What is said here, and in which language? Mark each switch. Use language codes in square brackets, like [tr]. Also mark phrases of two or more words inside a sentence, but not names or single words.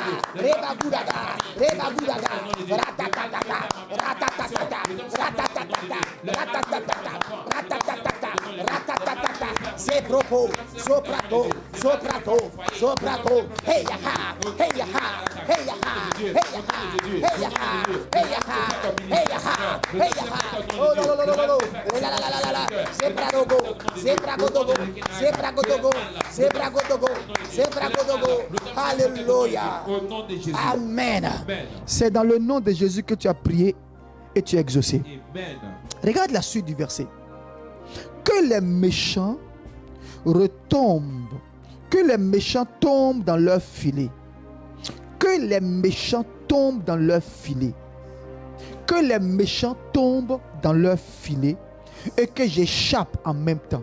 [fr] reba gudaga, reba gudaga, ratatata, ratatata, ratatata, ratatata, ratatata, ratatata, zepropo, soprato, soprato, soprato, hey ha, hey ha, hey ha, hey ha, hey ha, hey ha, hey ha, hey ha, oh no no no no no, la la la la la, zepragogo, zepragogo, zepragogo, zepragogo, zepragogo, alléluia, amen. C'est dans le nom de Jésus que tu as prié et tu as exaucé. Regarde la suite du verset. Que les méchants retombent, que les méchants tombent dans leur filet, que les méchants tombent dans leur filet, que les méchants tombent dans leur filet et que j'échappe en même temps.